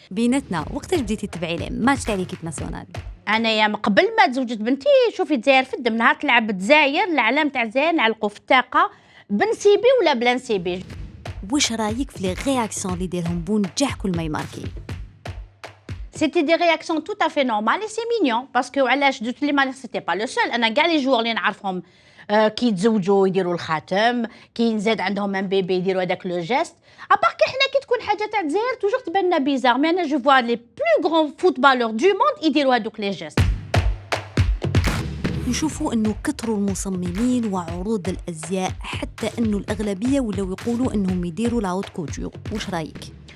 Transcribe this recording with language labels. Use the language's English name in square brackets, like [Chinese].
[Arabic] بيناتنا وقتاش بديتي تبعي لي ماتش تاع ليكيب ناسيونال؟ انا يا قبل ما تزوجت بنتي شوفي الجزائر في الدم، نهار تلعب الجزائر العلام تاع الجزائر نعلقوا في الطاقه بنسيبي ولا بلا نسيبي. واش رايك في لي رياكسيون اللي يديرهم بونجاح كل ما يماركي؟ [French] C'était des réactions tout à fait normales et c'est mignon parce que [Arabic] علاش [French] de toutes les manières c'était pas le seul. [Arabic] انا كاع لي جوور اللي نعرفهم كي يتزوجوا يديروا الخاتم، كي نزاد عندهم ان بيبي يديروا هذاك لو جيست. ابار كي حنا كي تكون حاجه تاع الجزائر توجور تبان لنا بيزار، مي انا جو فوا لي بلو غران فوتبالور دو موند يديروا هذوك لي جيست. نشوفوا انه كثروا المصممين وعروض الازياء حتى انه الاغلبيه ولاو يقولوا انهم يديروا لا هوت كوتور، واش رايك؟